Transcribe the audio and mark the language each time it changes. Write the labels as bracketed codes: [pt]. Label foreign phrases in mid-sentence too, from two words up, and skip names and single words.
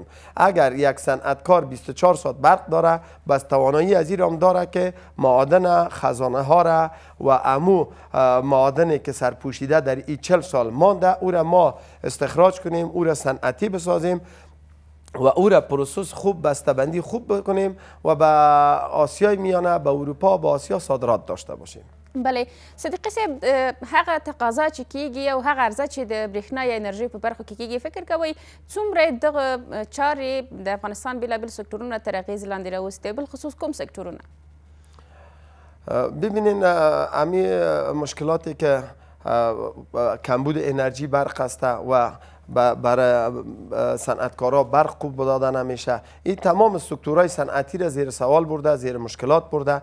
[fa] اگر یک صنعتکار 24 ساعت برق داره بس توانایی از این را داره که معادن خزانه ها را و امو معادنی که سرپوشیده در این 40 سال مانده او را ما استخراج کنیم، او را صنعتی بسازیم و او را پروسس خوب، بسته‌بندی خوب بکنیم و به آسیای میانه، به اروپا، به آسیا صادرات داشته باشیم. [ps] بله صدیقی صاحب، هغه تقاضا چې کیږي او هغه عرضه چې د برېښنا یا انرژۍ په برخو کې کیږي، فکر کوئ څومره دغه چارې د افغانستان بېلابېل سکتورونه تر اغېز لاندې راوستي، بالخصوص کوم سکتورونه؟ [fa] ببینین امی مشکلاتی که کمبود انرژی برق است و برای صنعتکارا برق خوب داده نمیشه، این تمام سکتورهای صنعتی را زیر سوال برده، زیر مشکلات برده.